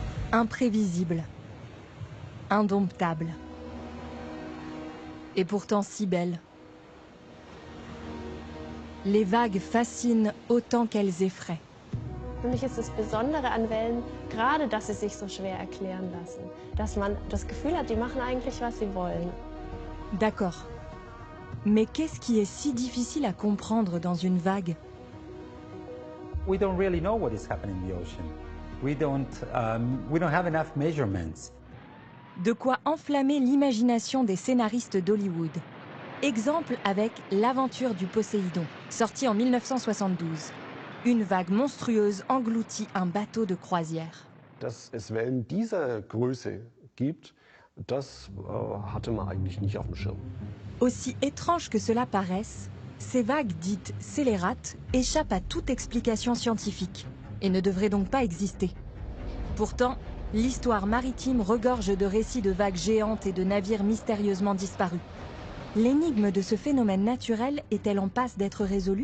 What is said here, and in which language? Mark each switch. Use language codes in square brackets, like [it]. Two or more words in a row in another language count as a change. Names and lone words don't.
[fr] Imprévisible, indomptable, et pourtant si belle. Les vagues fascinent autant qu'elles effraient. [de] Für mich ist das Besondere an Wellen gerade, dass sie sich so schwer erklären lassen. Dass man das Gefühl hat, die machen eigentlich, was sie wollen. [fr] D'accord. Mais qu'est-ce qui est si difficile à comprendre dans une vague? [en] We don't really know what is happening in the ocean. We don't have enough measurements. [fr] De quoi enflammer l'imagination des scénaristes d'Hollywood. Exemple avec L'aventure du Poséidon, sorti en 1972. Une vague monstrueuse engloutit un bateau de croisière. [de] Dass es Wellen dieser Größe gibt, das hatte man eigentlich nicht auf dem Schirm. [fr] Aussi étrange que cela paraisse, ces vagues dites scélérates échappent à toute explication scientifique et ne devraient donc pas exister. Pourtant, l'histoire maritime regorge de récits de vagues géantes et de navires mystérieusement disparus. L'énigme de ce phénomène naturel est-elle en passe d'être résolue?